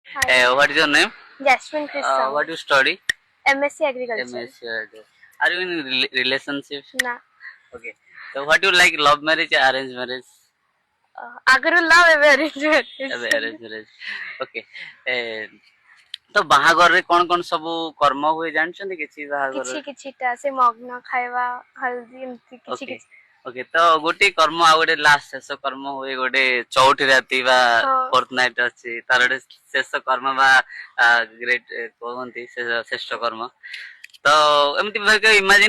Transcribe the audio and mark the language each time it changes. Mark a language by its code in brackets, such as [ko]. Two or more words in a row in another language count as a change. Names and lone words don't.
[en] Hi, What is your name? Jasmine Chris What do you study? MSc Agriculture. MSc. Are you in relationship? Na. Okay. So what do you like? Love marriage or arranged marriage? [or] ଆଗରୁ love ଏବେ arrange [en] Arranged marriage. Okay. [or] ତ ବାହାଘରରେ କଣ କଣ ସବୁ କର୍ମ ହୁଏ ଜାଣିଛନ୍ତି କିଛି ବାହାଘର? କିଛି କିଛିଟା ସେ ମଗ୍ନ ଖାଇବା ହଳଦୀ ଏମିତି କିଛି ଓକେ କିଛି ଓକେ ତ ଗୋଟେ କର୍ମ ଆଉ ଗୋଟେ ଲାଷ୍ଟ ଶେଷ କର୍ମ ହୁଏ ଗୋଟେ ଚଉଠି ରାତି ବା [en] fourth night [or] ଅଛି ତାର ଗୋଟେ ଶେଷ କର୍ମ ବା ଗ୍ରେଟ୍ କୁହନ୍ତି ଶ୍ରେଷ୍ଠ କର୍ମ ତ ଏମିତି ଇମାଜିନ